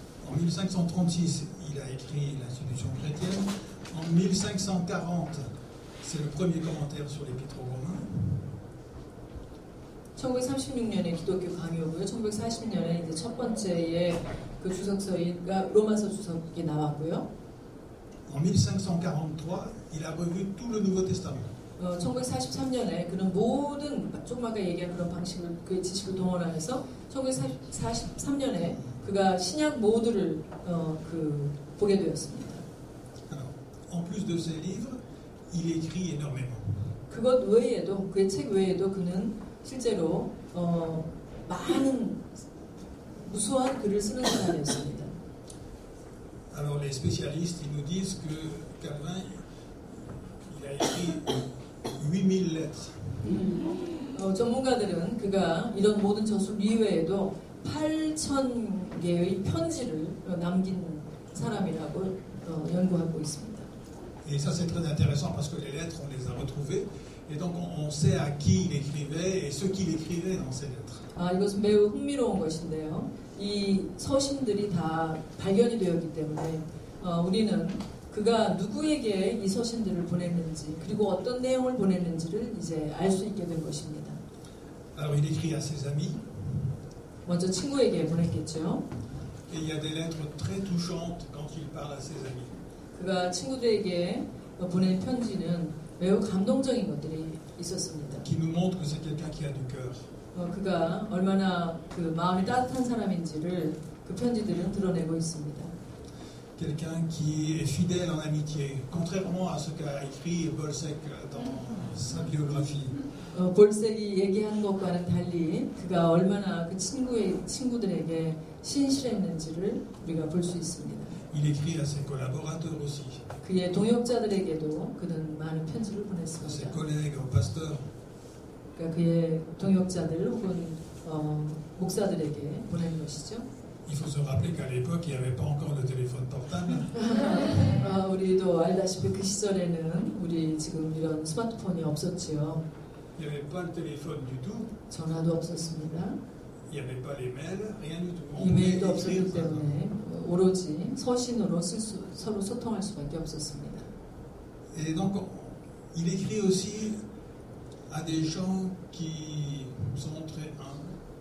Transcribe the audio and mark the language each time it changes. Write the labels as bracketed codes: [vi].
[fr] En 1536, il a écrit l'institution chrétienne. En 1540, c'est le premier commentaire sur l'Épître aux Romains. [ko] 1936년에 기독교 강요고요. 1940년에 이제 첫 번째의 그 주석서가 로마서 주석이 나왔고요. [fr] En 1543, il a revu tout le Nouveau Testament. [ko] 1943년에 그는 모든 조금 아까 얘기한 그런 방식을 그 지식을 동원하면서 1943년에 그가 신약 모두를 보게 되었습니다. [fr] Alors, en plus de ses livres, il écrit énormément. [ko] 그것 외에도 그의 책 외에도 그는 실제로 많은 무수한 글을 쓰는 사람이었습니다. [fr] Alors les spécialistes ils nous disent que Calvin il a écrit 8000 lettres. [ko] 전문가들은 그가 이런 모든 저술 이외에도 8,000개의 편지를 남긴 사람이라고 연구하고 있습니다. [fr] Et ça c'est très intéressant parce que les lettres on les a retrouvées et donc on sait à qui il écrivait et ce qu'il écrivait dans ces lettres. [ko] 이것은 매우 흥미로운 것인데요. 이 서신들이 다 발견이 되었기 때문에 우리는 그가 누구에게 이 서신들을 보냈는지 그리고 어떤 내용을 보냈는지를 이제 알 수 있게 된 것입니다. [fr] Alors il écrit à ses amis. [ko] 먼저 친구에게 보냈겠죠. [fr] Et il y a des lettres très touchantes quand il parle à ses amis. [ko] 그가 친구들에게 보낸 편지는 매우 감동적인 것들이 있었습니다. [fr] qui nous montre que c'est quelqu'un qui a du cœur. [ko] 그가 얼마나 그 마음이 따뜻한 사람인지를 그 편지들은 드러내고 있습니다. [fr] Quelqu'un qui est fidèle en amitié, contrairement à ce qu'a écrit Bolsec dans sa biographie. [ko] 볼색이 얘기한 것과는 달리 그가 얼마나 그 친구들에게 신실했는지를 우리가 볼 수 있습니다. [fr] Il écrit à ses collaborateurs aussi, [ko] 그의 동역자들에게도 그는 많은 편지를 [fr] à ses [ko] 보냈습니다. [fr] collègues, aux pasteurs. [ko] 그러니까 그의 동역자들 혹은 목사들에게 보낸 것이죠. [fr] Il faut se rappeler qu'à l'époque, il n'y avait pas encore de téléphone portable. [ko] 우리도 알다시피 그 시절에는 우리 지금 이런 스마트폰이 없었지요. [fr] Il n'y avait pas le téléphone du tout. [ko] 전화도 없었습니다. [fr] Il n'y avait pas les mails, rien du tout. On pouvait [ko] 이메일도 [fr] écrire [ko] 없었기 때문에 오로지 서신으로 서로 소통할 수밖에 없었습니다. [fr] Et donc, il écrit aussi à des gens qui sont très humbles.